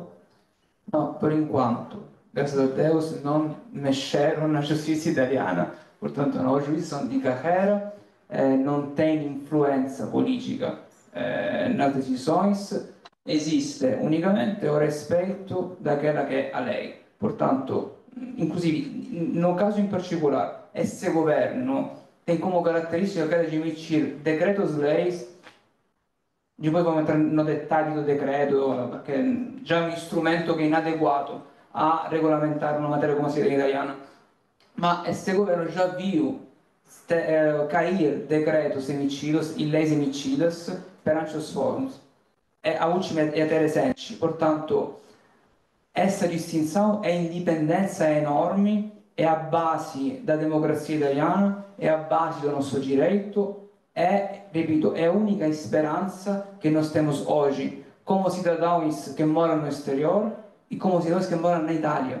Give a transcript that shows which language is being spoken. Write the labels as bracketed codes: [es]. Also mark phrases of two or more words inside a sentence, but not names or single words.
[pt] No, por enquanto, graças a Deus, não mexeram na justiça italiana, portanto, os juízes são de carreira, não tem influência política nas decisões, existe unicamente o respeito daquela que é a lei. Portanto, inclusive, no caso em particular, esse governo tem como característica aquela de emitir decretos-leis. Depois vamos entrar no detalhe do decreto, [it] perché già è un strumento che è inadeguato a regolamentare una materia come [pt] a cidadania italiana. Ma este governo já viu cair decretos emitidos e leis emitidas perante os fóruns. A última é até recente. Portanto, essa distinção é indipendência enorme, é a base da [it] democrazia italiana, [pt] é a base do nosso direito, repito, é a única esperança que nós temos hoje como cidadãos que moram no exterior e como cidadãos que moram na Itália.